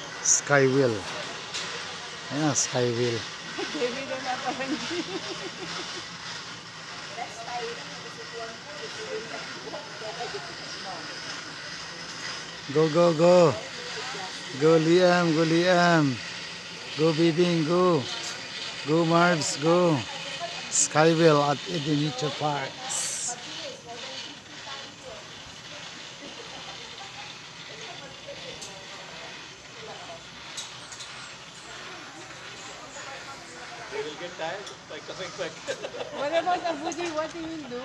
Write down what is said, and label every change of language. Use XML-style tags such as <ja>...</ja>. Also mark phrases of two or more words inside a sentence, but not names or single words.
<en>Skywheel. Ayan, Skywheel. Go, go, go. Go, Liam. Go, Liam. Go, Bibing. Go. Go, Marvs. Go. Skywheel at Eden Nature Parks. They will get tired by coming back. What about Abudi? What he will do?</en>